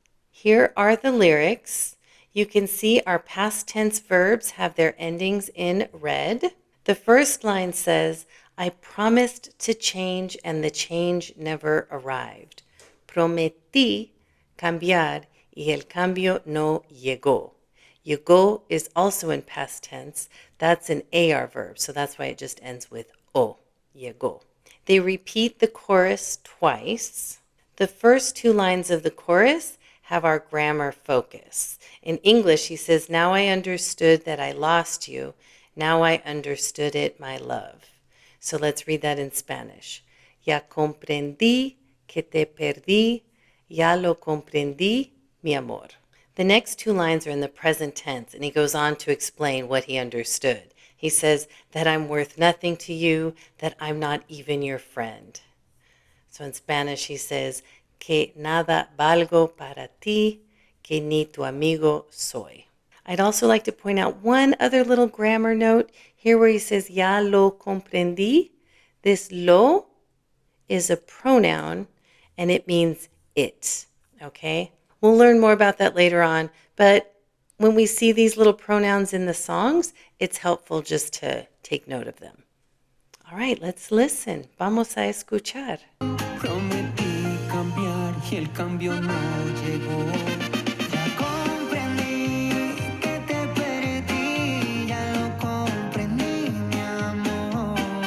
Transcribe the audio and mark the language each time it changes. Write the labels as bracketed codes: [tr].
[en] Here are the lyrics. You can see our past tense verbs have their endings in red. The first line says, I promised to change and the change never arrived. [es] Prometí cambiar y el cambio no llegó. [en] Llegó is also in past tense. That's an AR verb, so that's why it just ends with o, llegó. They repeat the chorus twice. The first 2 lines of the chorus have our grammar focus. In English, he says, now I understood that I lost you. Now I understood it, my love. So let's read that in Spanish. [es] Ya comprendí que te perdí. Ya lo comprendí, mi amor. [en] The next 2 lines are in the present tense, and he goes on to explain what he understood. He says that I'm worth nothing to you, that I'm not even your friend. So in Spanish, he says, [es] que nada valgo para ti, que ni tu amigo soy. [en] I'd also like to point out one other little grammar note here where he says, [es] ya lo comprendí. [en] This lo is a pronoun, and it means it, okay? We'll learn more about that later on, but when we see these little pronouns in the songs, it's helpful just to take note of them. All right, let's listen. [es] Vamos a escuchar. Prometí cambiar y el cambio no llegó. Ya comprendí que te perdí, ya lo comprendí, mi amor.